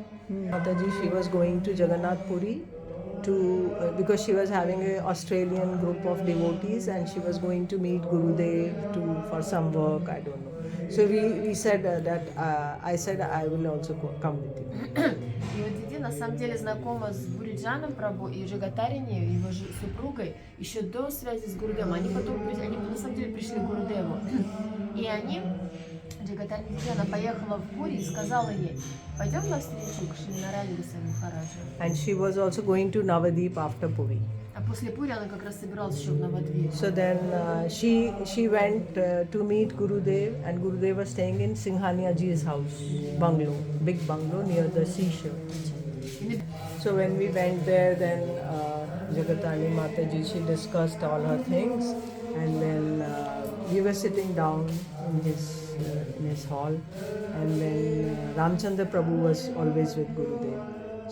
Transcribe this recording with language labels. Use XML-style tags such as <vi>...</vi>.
<en>Mataji, she was going to Jagannath Puri to because she was having an Australian group of devotees, and she was going to meet Gurudeva for some work. I don't know. So we said I said I will also come with you.</en> <ru>И вот Диди на самом деле знакома с Буриджаном Прабху и Джагатарини, его супругой, еще до связи с Гурудевом. Они на самом деле пришли к Гурудеву. И Джагатарини Диди, она поехала в Пури и сказала ей, пойдем навстречу к Шри Нараяне Госвами Махараджу.</ru> <en>And she was also going to Navadip after Puri.</en> <ru>А после Пури она как раз собиралась еще в Навадвип.</ru> <en>So then she went to meet Gurudev, and Gurudev was staying in Singhania Ji's house, bungalow, big bungalow near the seashore. So when we went there, then Jagatani Mataji, she discussed all her things, and then we were sitting down in his hall, and then Ramchandra Prabhu was always with Gurudev.</en>